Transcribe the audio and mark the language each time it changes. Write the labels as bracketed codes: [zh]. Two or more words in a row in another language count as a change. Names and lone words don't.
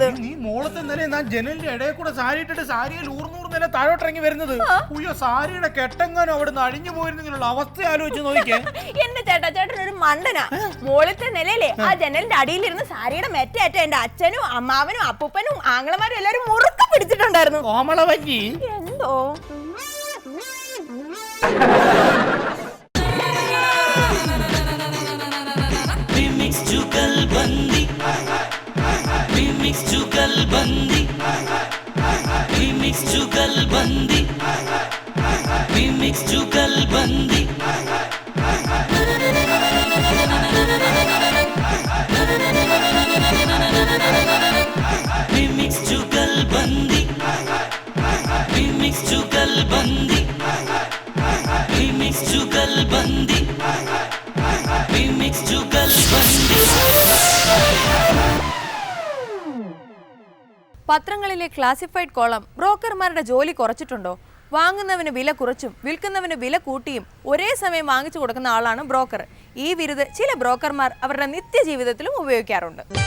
[ml] നീ മോളത്തെ നില ഞാൻ ജനലിന്റെ ഇടയിൽ കൂടെ സാരി ഇട്ടിട്ട് സാരിയിൽ ഊർന്നൂറ് നില താഴോട്ടിറങ്ങി വരുന്നത്. അയ്യോ, സാരിയുടെ കെട്ടെങ്ങാനും അവിടെ നിന്ന് അഴിഞ്ഞു പോയിരുന്നെങ്കിലുള്ള അവസ്ഥ ആലോചിച്ച് നോക്കിയേ. എന്റെ ചേട്ടൻ ഒരു മണ്ടനാ. മോളത്തെ നിലയിലെ ആ ജനലിന്റെ അടിയിലിരുന്ന് സാരിയുടെ മെറ്റേറ്റ എന്റെ അച്ഛനും അമ്മാവനും അപ്പൂപ്പനും ആങ്ങളമാരും എല്ലാരും മുറുക്ക പിടിച്ചിട്ടുണ്ടായിരുന്നു. കോമളവല്ലി എന്തോ [hi] Remix जुगलबंदी, remix जुगलबंदी, remix जुगलबंदी, remix जुगलबंदी. Remix जुगलबंदी, remix जुगलबंदी, remix जुगलबंदी, remix जुगलबंदी. [ml] പത്രങ്ങളിലെ [en] classified column [ml] ബ്രോക്കർമാരുടെ ജോലി കുറച്ചിട്ടുണ്ടോ? വാങ്ങുന്നവന് വില കുറച്ചും വിൽക്കുന്നവന് വില കൂട്ടിയും ഒരേ സമയം വാങ്ങിച്ചു കൊടുക്കുന്ന ആളാണ് ബ്രോക്കർ. ഈ വിരുദ് ചില ബ്രോക്കർമാർ അവരുടെ നിത്യജീവിതത്തിലും ഉപയോഗിക്കാറുണ്ട്.